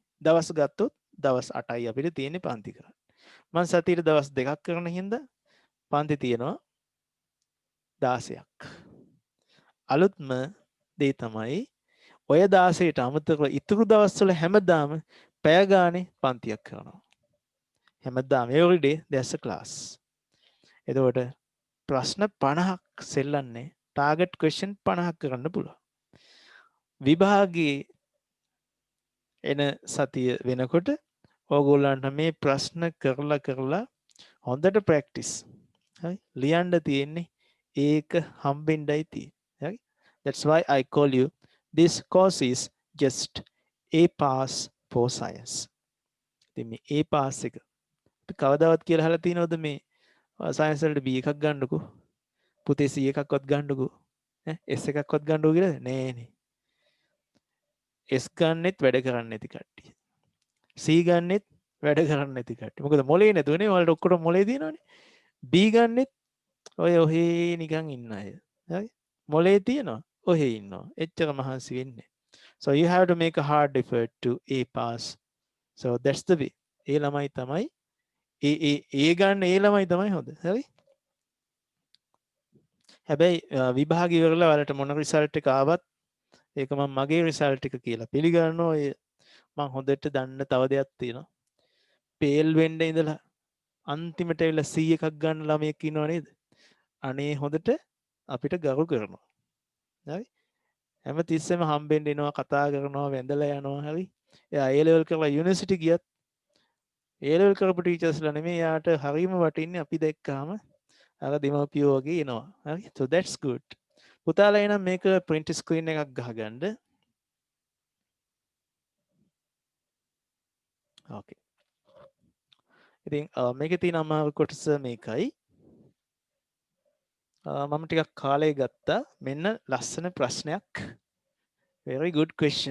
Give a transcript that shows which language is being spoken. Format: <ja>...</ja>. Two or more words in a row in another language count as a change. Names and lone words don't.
<si>දවස් ගත්තොත් දවස් 8යි අපිට තියෙන්නේ පන්ති කරන්න. මම සතියේ දවස් දෙකක් කරන හින්දා පන්ති තියෙනවා 16ක්. අලුත්ම දේ තමයි ඔය 16ට අමතරව ඉතුරු දවස්වල හැමදාම පැය ගානේ පන්තියක් කරනවා.</si> <en>හැමදාම every day there's a class.</en> <si>එතකොට ප්‍රශ්න 50ක් සෙල්ලන්නේ</si> <en>target question</en> <si>50ක් කරන්න පුළුවන්. විභාගයේ එන සතිය වෙනකොට ඕගොල්ලන්ට මේ ප්‍රශ්න කරලා හොඳට ප්‍රැක්ටිස්. හරි? ලියන්න තියෙන්නේ ඒක හම්බෙන්නයි තියෙන්නේ. හරි?</si> <en>That's why I call you this course is just A pass for science.</en> <si>ඉතින් මේ</si> <en>A pass</en> <si>එක අපි කවදාවත් කියලා අහලා තියෙනවද මේ සයන්ස් වලට B එකක් ගන්නකෝ. පුතේ C එකක්වත් ගන්නකෝ. S එකක්වත් ගන්නකෝ කියලා නෑනේ. S ගන්නෙත් වැඩ කරන්නේ නැති කට්ටිය. C ගන්නෙත් වැඩ කරන්නේ නැති කට්ටිය. මොකද මොලේ නැතුවනේ ඔයාලට ඔක්කොම මොලේ තියෙනවනේ. B ගන්නෙත් ඔය ඔහේ නිකන් ඉන්න අය. හරි? මොලේ තියෙනවා. ඔහේ ඉන්නවා. එච්චර මහන්සි වෙන්නේ.</si> <en>So you have to make a hard effort to A pass. So that's the way.</en> <si>ඒ ළමයි තමයි ඒ ගන්න ඒ ළමයි තමයි හොඳ. හරි? හැබැයි විභාග ඉවරලා ඔයාලට මොන රිසල්ට් එක ආවත් ඒක මම මගේ රිසල්ට් එක කියලා පිළිගන්නවා. මම හොඳට දන්න තව දෙයක් තියෙනවා. පේල් වෙන්න ඉඳලා අන්තිමට ඇවිල්ලා C එකක් ගන්න ළමයෙක් ඉන්නව නේද? අනේ හොඳට අපිට ගරු කරනවා. හරි? හැම තිස්සෙම හම්බෙන්න එනවා, කතා කරනවා, වැඳලා යනවා. හරි? එයා</si> <en>A level</en> <si>කරලා යුනිවර්සිටි ගියත්</si> <en>A level</en> <si>කරපු ටීචර්ස්ලා නෙමෙයි යාට හරීම වටින්නේ අපි දැක්කාම අර දෙමව්පියෝ වගේ එනවා. හරි?</si> <en>So that's good.</en> <si>පුතාලා එනම් මේක</si> <en>print screen</en> <si>එකක් ගහගන්න.</si> <en>Okay.</en> <si>ඉතින් මේකේ තියෙන අමාරු කොටස මේකයි. මම ටිකක් කාලය ගත්තා. මෙන්න ලස්සන ප්‍රශ්නයක්.</si> <en>Very good question.</en>